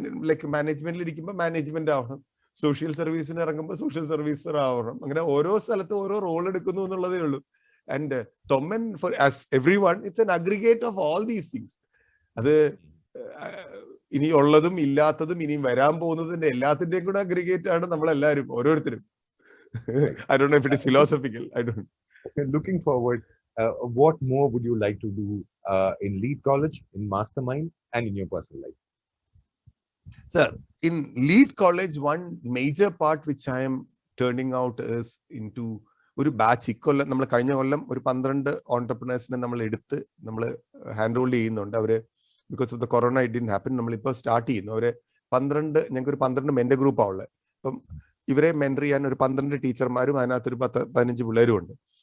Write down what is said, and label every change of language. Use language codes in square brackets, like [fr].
[ml] Like മാനേജ്മെന്റിൽ ഇരിക്കുമ്പോൾ management ആവണം, സോഷ്യൽ സർവീസിന് ഇറങ്ങുമ്പോൾ സോഷ്യൽ സർവീസർ ആവണം. അങ്ങനെ ഓരോ സ്ഥലത്തും ഓരോ റോൾ എടുക്കുന്നു എന്നുള്ളതേ ഉള്ളൂ. [en] And തൊമ്മൻ for as every one it's an aggregate of all these things. [ml] അത് ഇനി ഉള്ളതും ഇല്ലാത്തതും ഇനിയും വരാൻ പോകുന്നതിന്റെ എല്ലാത്തിന്റെയും കൂടെ അഗ്രിഗേറ്റ് ആണ് നമ്മളെല്ലാവരും, ഓരോരുത്തരും. [en] I don't know if it is philosophical. I don't. Looking forward, what more would you like to do in Lead College, in Mastermind, and in your personal life? Sir, in Lead College, one major part which I am turning out is into [ml] ഒരു batch. ഇക്കൊല്ലം നമ്മൾ കഴിഞ്ഞ കൊല്ലം ഒരു 12 ഓൺടർപ്രണേഴ്സിനെ നമ്മൾ എടുത്ത് നമ്മൾ hand hold ചെയ്യുന്നുണ്ട്. അവര് [en] Because of the corona it didn't happen. [ml] നമ്മളിപ്പോൾ സ്റ്റാർട്ട് ചെയ്യുന്നു. അവരെ 12 ഞങ്ങൾക്ക് ഒരു 12 മെന്റർ ഗ്രൂപ്പാണ് ഉള്ളത്. അപ്പം ഇവരെ മെന്റർ ചെയ്യാൻ ഒരു 12 ടീച്ചർമാരും അതിനകത്തൊരു 15 പിള്ളേരും ഉണ്ട്.